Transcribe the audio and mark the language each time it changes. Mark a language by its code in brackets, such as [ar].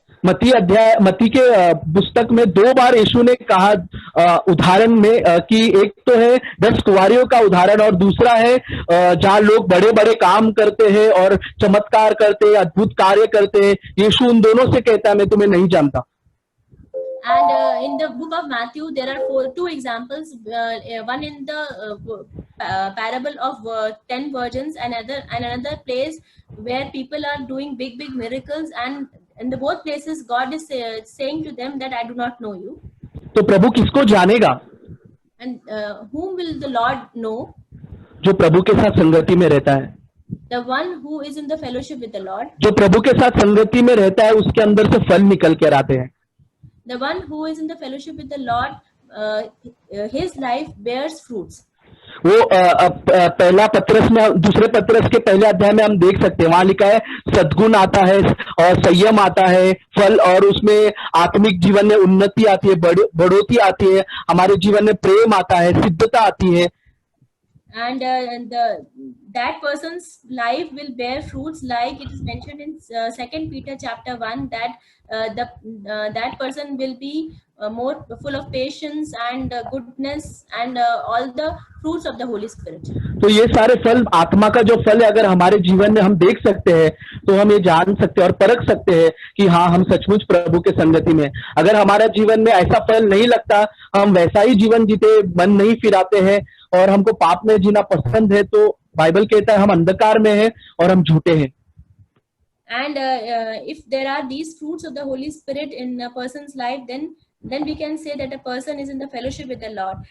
[hi] मत्ती के पुस्तक में 2 बार यीशु ने कहा उदाहरण में कि एक तो है 10 कुंवारियों का उदाहरण, और दूसरा है जहाँ लोग बड़े बड़े काम करते हैं और चमत्कार करते हैं, अद्भुत कार्य करते हैं। यीशु उन दोनों से कहता है मैं तुम्हें नहीं जानता। [en] And in the book of Matthew, there are 2 examples. One in the parable of 10 virgins, and another place where people are doing big miracles, and in the both places God is saying to them that I do not know you. [hi] तो प्रभु किसको जानेगा? [en] And whom will the Lord know? [hi] जो प्रभु के साथ संगति में रहता है। [en] The one who is in the fellowship with the Lord. [hi] जो प्रभु के साथ संगति में रहता है उसके अंदर से फल निकल कर आते हैं। [en] The one who is in the fellowship with the Lord, his life bears fruits. [hi] वो पहला पत्रस में, दूसरे पत्रस के पहले अध्याय में हम देख सकते हैं, वहां लिखा है सद्गुण आता है और संयम आता है, फल, और उसमें आत्मिक जीवन में उन्नति आती है, बढ़ोतरी आती है, हमारे जीवन में प्रेम आता है, सिद्धता आती है। [en] and that person's life will bear fruits, like it is mentioned in 2 Peter chapter 1, that that person will be more full of patience and goodness and all the fruits of the Holy Spirit. [hi] तो ये सारे फल, आत्मा का जो फल है, अगर हमारे जीवन में हम देख सकते हैं तो हम ये जान सकते हैं और परख सकते हैं कि हाँ, हम सचमुच प्रभु के संगति में। अगर हमारा जीवन में ऐसा फल नहीं लगता, हम वैसा ही जीवन जीते, मन नहीं फिराते हैं और हमको पाप में जीना पसंद है, तो बाइबल कहता है हम अंधकार में हैं और हम झूठे हैं। [en] And if there are these fruits of the Holy Spirit in a person's life, then we can say that a person is in the fellowship with the Lord.